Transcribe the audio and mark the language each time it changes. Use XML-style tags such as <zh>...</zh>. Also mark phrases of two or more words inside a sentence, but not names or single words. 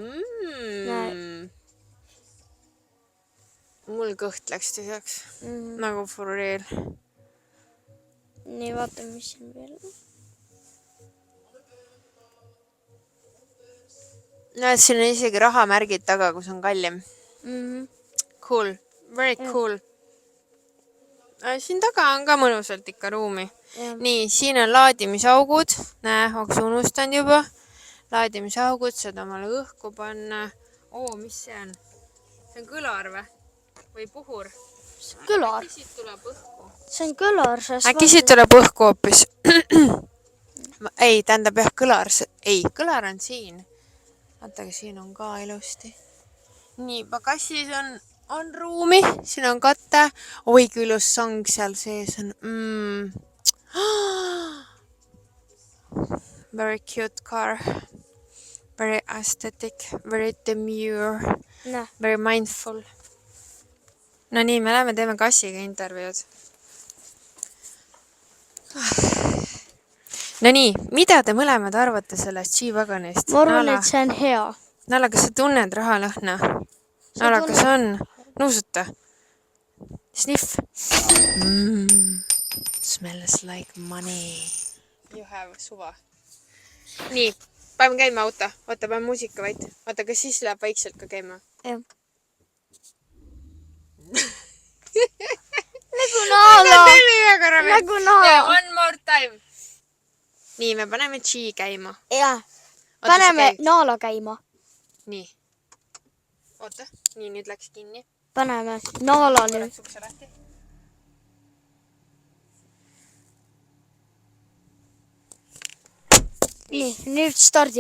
<et>Mul kõht läks tühjaks. Nagu furreel. Nii, vaatame, mis siin veel on. Näed, siin on isegi rahamärgid taga, kus on kallim.</et> <en>Cool. Very cool.</en> <et>Siin taga on ka mõnusalt ikka ruumi. Nii, siin on laadimisaugud. Näe, oleks unustanud juba. Laadimisaugud, saad omale õhku panna. Mis see on? See on kõlar või puhur? Kõlar. Äkki siit tuleb õhku? See on kõlar, sest... Äkki siit tuleb õhku hoopis? Ei, tähendab jah, kõlar. Ei, kõlar on siin. Vaata, aga siin on ka ilusti. Nii, pagassis on ruumi. Siin on kate. Oi, kui ilus sang seal sees on.</et> <en>Very cute car. Very aesthetic. Very demure. Very mindful.</en> <et>No nii, me läheme teeme kassiga intervjuud. No nii, mida te mõlemad arvate sellest G-Wagonist? Ma arvan, et see on hea. Nala, kas sa tunned rahalõhna? Nala, kas on? Nuusuta.</et> <en>Sniff. Smells like money. You have</en> <et>suva. Nii, paneme käima auto. Oota, paneme muusika vait. Oota, kas siis läheb vaikselt ka käima? Jah. Nagu naala. Nagu naala.</et> <en>One more time.</en> <et>Nii, me paneme G käima. Jah. Paneme naala käima. Nii. Oota. Nii, nüüd läks kinni. Paneme naala nüüd. Korraks ukse lahti. Nii, nüüd stardime.</et>